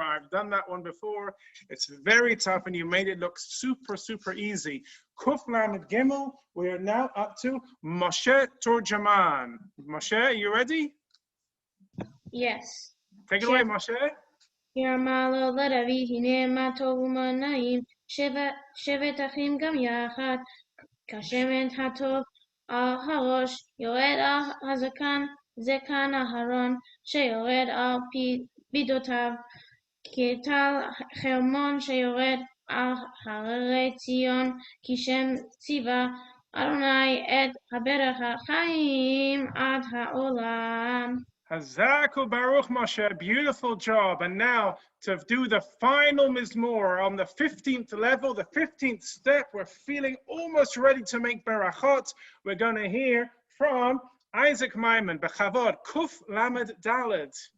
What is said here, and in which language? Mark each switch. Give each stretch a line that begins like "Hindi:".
English: I've done that one before. It's very tough, and you made it look super, super easy. Kuf Lamed Gimel. We are now up to Moshe Turjaman. Moshe, are you ready? Yes. Take it away, Moshe.
Hebrew: ירמלו לדוד הנה מה טוב ומה נעים שבט אחים גם יחד כשמן הטוב על הראש יורד על הזקן זקן אהרון שיורד על פידותיו כטל חרמון שיורד על הררי ציון כשם ציווה אדוני את הברך החיים עד העולם. Hazaku Baruch Moshe, beautiful job. And now to do the final Mizmor on the 15th level, the 15th step, we're feeling almost ready to make Berachot. We're going to hear from Isaac Maiman, Bechavod, Kuf Lamed Daled.